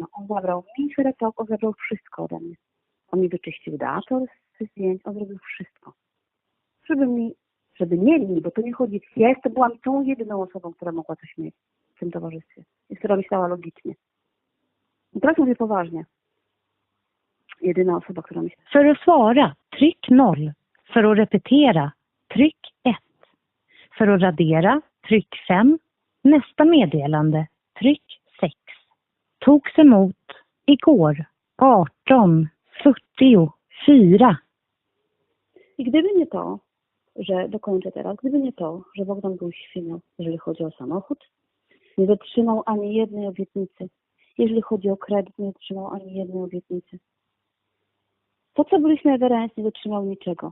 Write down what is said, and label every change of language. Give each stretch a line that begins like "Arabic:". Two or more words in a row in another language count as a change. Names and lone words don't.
Polish: On zabrał mi szeretok, on zabrał wszystko ode mnie. On mi wyczyścił dator z zdjęć, on zrobił wszystko. Żeby mieli, bo to nie chodzi. Ja byłam tą jedyną osobą, która mogła coś mieć w tym towarzystwie. I która myślała logicznie. I teraz mówię poważnie. Jedyna osoba, która myśli.
Swedish: För att svara, tryck 0. För att repetera, tryck 1. För att radera, tryck 5. Nästa meddelande, tryck 6. Togs emot igår 18:44.
Polish: I gdyby nie to, że dokończę teraz, gdyby nie to, że Bogdan był świnią, jeżeli chodzi o samochód, nie dotrzymał ani jednej obietnicy. Jeżeli chodzi o kredyt, nie dotrzymał ani jednej obietnicy. To, co byliśmy Everest, nie dotrzymał niczego.